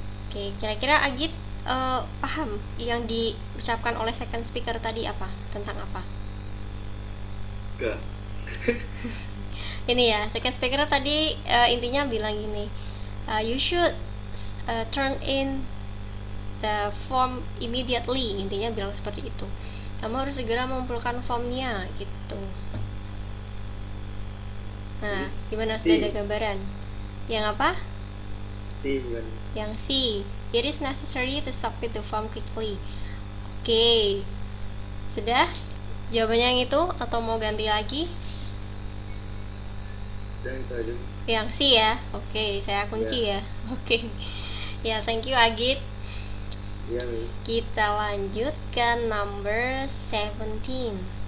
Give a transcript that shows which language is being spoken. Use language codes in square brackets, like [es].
[id] Oke, kira-kira Agit paham yang diucapkan oleh second speaker tadi apa? Tentang apa? Enggak. [en] Ini ya, second speaker [id] tadi intinya bilang gini, [en] you should turn in the form immediately. [id] Intinya bilang seperti itu. Kamu harus segera mengumpulkan formnya gitu. Nah, gimana, sudah ada gambaran? Yang apa? Bukan. [en] Yang C, it is necessary to submit the form quickly. [id] Oke, sudah jawabannya yang itu atau mau ganti lagi? Dan itu aja. Yang C ya. Oke, saya kunci ya. Oke. Ya, thank you Agit. Iya, Mi. Kita lanjut ke number 17.